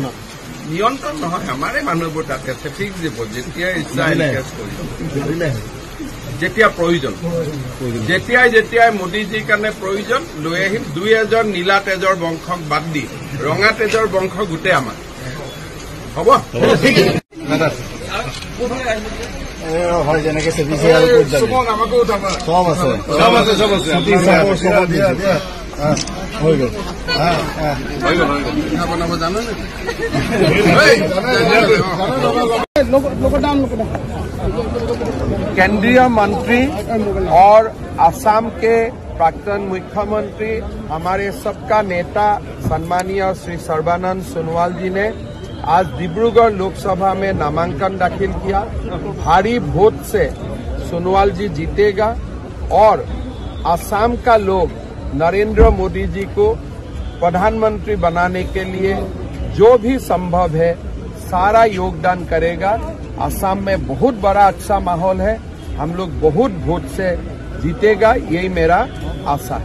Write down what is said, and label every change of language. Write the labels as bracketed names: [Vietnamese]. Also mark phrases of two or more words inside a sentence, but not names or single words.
[Assamese] নহয় আমাৰে মানুহবোৰ তাতে ফিক্স দিব যেতিয়া ইচ্ছা এনকেজ কৰিব যেতিয়া প্ৰয়োজন যেতিয়াই মোদীজীৰ কাৰণে প্ৰয়োজন লৈ আহিম দুই এজন নীলা তেজৰ বংশক বাদ দি ৰঙা তেজৰ বংশ গোটেই আমাৰ হ'ব হয় যেনেকে আমাকো চব আছে হৈ গ'ল বনাব জানো নে [Hindi] केंद्रीय मंत्री और असम के प्राक्तन मुख्यमंत्री हमारे सबका नेता सम्मानीय श्री सर्बानंद सोनोवाल जी ने आज डिब्रूगढ़ लोकसभा में नामांकन दाखिल किया भारी वोट से सोनोवाल जी जीतेगा और असम का लोग नरेंद्र मोदी जी को प्रधानमंत्री बनाने के लिए जो भी संभव है सारा योगदान करेगा असम में बहुत बड़ा अच्छा माहौल है हम लोग बहुत वोट से जीतेगा यही मेरा आशा है